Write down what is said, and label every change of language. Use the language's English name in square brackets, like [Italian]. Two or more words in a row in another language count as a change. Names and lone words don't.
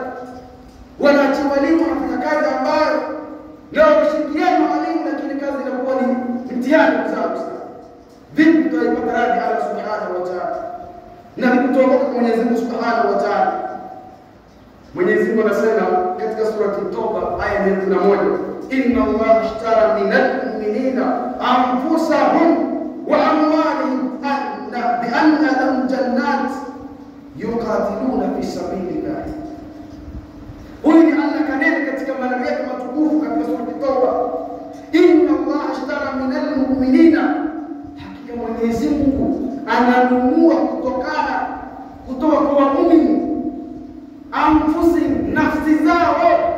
[Swahili] Wanaacha walimu wanafanya kazi ambayo leo kushirikiana na walimu, lakini kazi inakuwa ni mtihani mzao sana. Vipi tutaipata radhi [Arabic] الله سبحانه وتعالى [Swahili] na kutoka kwa Mwenyezi Mungu [Arabic] سبحانه وتعالى? [Swahili] Mwenyezi Mungu anasema katika sura At-Tauba aya 101, [Arabic] إن الله اشترى من المؤمنين أنفسهم وأموالهم بأن لهم الجنة يقاتلون في سبيل الله. [Swahili] Huyu ni Allah kanena katika maneno yake matukufu katika sura At-Tauba, [Arabic] إن الله اشترى من المؤمنين, [Swahili] hakika Mwenyezi Mungu ananunua kutoka kwa waumini anfusihim, nafsi zao.